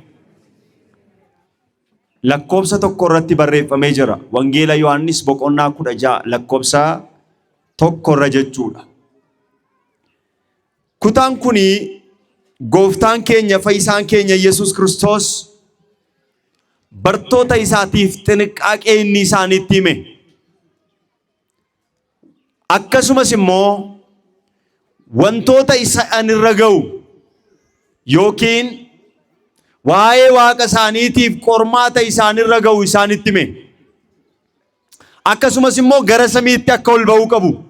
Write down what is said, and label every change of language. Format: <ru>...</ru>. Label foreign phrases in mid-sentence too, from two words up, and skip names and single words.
<om>ለቆብሰ ተቆረቲ በሬፈሜ ጀራ ወንጌላ ዮሐንስ ቦቆና ኩዳጃ ለቆብሳ ተቆረ ጀቹዳ ኩታን ኩኒ ጎፍታን ኬኛ ፈይሳን ኬኛ ኢየሱስ ክርስቶስ በርቶታ ኢሳቲፍ ጥንቃቄ ኢሳኒቲ ሂሜ akkasumas immoo wantoota isaan irra ga'u yookiin waa'ee waaqa isaaniitiif qormaata isaan irra ga'u isaanitti hime. Akkasumas immoo gara samiitti akka ol ba'uu qabu.</om>